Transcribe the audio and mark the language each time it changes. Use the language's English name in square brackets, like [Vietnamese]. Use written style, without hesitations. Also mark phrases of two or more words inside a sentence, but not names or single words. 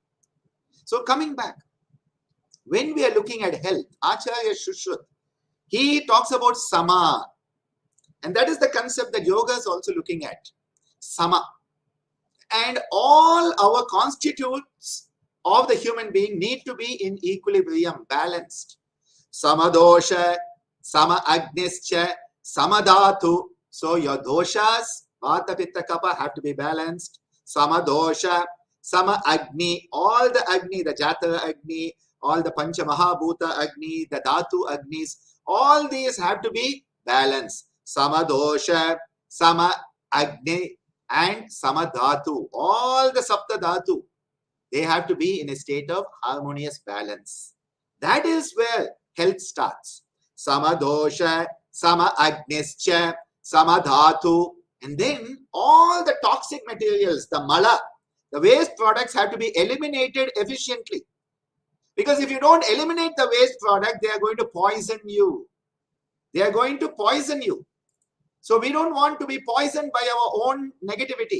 [English] So coming back, when we are looking at health, Acharya Shushruta, he talks about sama. And that is the concept that yoga is also looking at. Sama. And all our constitutes of the human being need to be in equilibrium, balanced. [Sanskrit] Samadosha, sama agnischa, samadhatu. [English] So your doshas, [Sanskrit] vata, pitta, kapha [English] have to be balanced. [Sanskrit] Samadosha, sama agni, [English] all the agni, the [Sanskrit] jata agni, [English] all the [Sanskrit] pancha mahabhuta agni, [English] the [Sanskrit] dhatu agnis, [English] all these have to be balanced. [Sanskrit] Samadosha, sama agni, [English] and samadhatu, all the [Sanskrit] sapta dhatu, [English] they have to be in a state of harmonious balance. That is where health starts. [Sanskrit] Samadosha, sama agnischa, samadhatu, [English] and then all the toxic materials, the mala, the waste products have to be eliminated efficiently. Because if you don't eliminate the waste product, they are going to poison you. They are going to poison you. So we don't want to be poisoned by our own negativity.